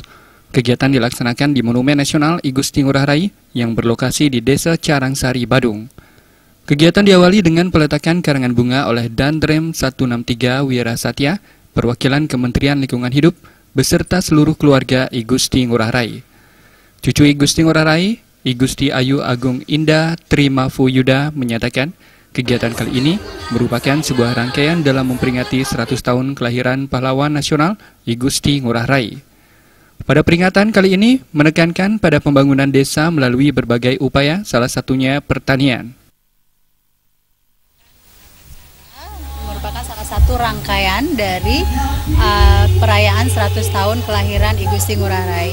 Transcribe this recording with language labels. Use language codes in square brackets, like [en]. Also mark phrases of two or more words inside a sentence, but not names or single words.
[id] Kegiatan dilaksanakan di Monumen Nasional I Gusti Ngurah Rai yang berlokasi di Desa Carangsari, Badung. Kegiatan diawali dengan peletakan karangan bunga oleh Rem 163 Wirasatya, perwakilan Kementerian Lingkungan Hidup, beserta seluruh keluarga I Gusti Ngurah Rai. Cucu I Gusti Ngurah Rai, I Gusti Ayu Agung Indah Trimafu Yuda menyatakan, kegiatan kali ini merupakan sebuah rangkaian dalam memperingati 100 tahun kelahiran pahlawan nasional I Gusti Ngurah Rai. Pada peringatan kali ini menekankan pada pembangunan desa melalui berbagai upaya, salah satunya pertanian. Merupakan salah satu rangkaian dari perayaan 100 tahun kelahiran I Gusti Ngurah Rai.